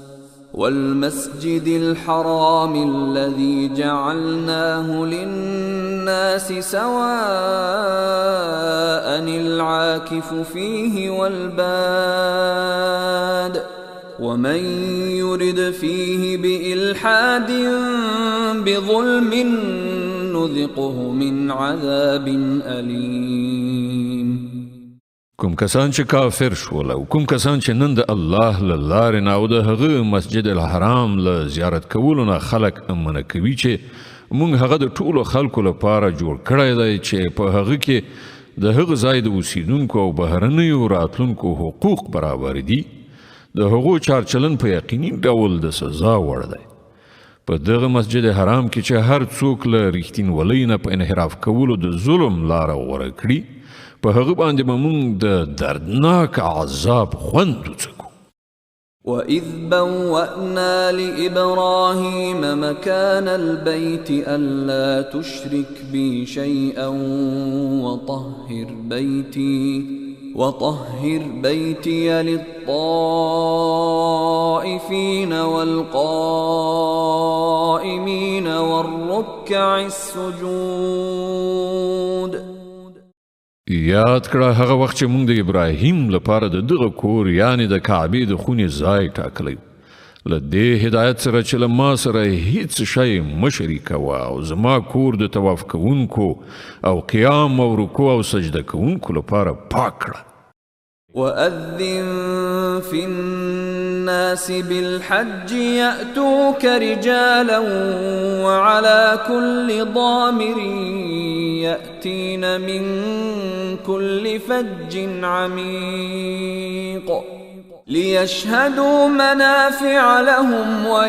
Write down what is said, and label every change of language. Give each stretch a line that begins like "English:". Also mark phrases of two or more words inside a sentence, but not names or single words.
Arabic: الذي جعلناه للناس الناس سواء العاكف فيه والباد ومن يرد فيه بإلحاد بظلم نذقه من عذاب أليم.
Pashto: کوم کسان چې کافر شول او کوم کسان چې نن د الله له لارې نه او د هغه مسجد الحرام له زیارت کولو نه خلک منع کوي چې مونږ هغه د ټولو خلکو لپاره جوړ کړی دی چې په هغه کې د هغه ځای د اوسیدونکو او بهرنیو راتلونکو حقوق برابر دي، د هغو چارچلن په یقیني ډول د سزا وړ دی. په دغه مسجد حرام کې چې هر څوک له رښتینولۍ نه په انحراف کولو د ظلم لاره غوره کړي، په هغه باندې به مونږ د دردناک عذاب خوند وڅکو.
Arabic: وَإِذْ بَوَّأْنَا لِإِبْرَاهِيمَ مَكَانَ الْبَيْتِ أَلَّا تُشْرِكْ بِي شَيْئًا وَطَهِّرْ بَيْتِيَ لِلطَّائِفِينَ وَالْقَائِمِينَ وَالرُّكَّعِ السُّجُودِ.
Pashto: یاد کړه هغه وخت چې موږ د ابراهیم لپاره د دغه کور یعنی د کعبې د خونې ځای ټاکلی، له دې هدایت سره چې له ما سره هیڅ شی مه شریکوه او زما کور د طواف کوونکو او قیام او رکوع او سجده کوونکو لپاره پاک کړه.
Arabic: وَأَذِّن فِي النَّاسِ بِالْحَجِّ يَأْتُوكَ رِجَالًا وَعَلَى كُلِّ ضَامِرٍ يَأْتِينَ مِنْ كُلِّ فَجٍّ عَمِيقٍ لِيَشْهَدُوا مَنَافِعَ لَهُمْ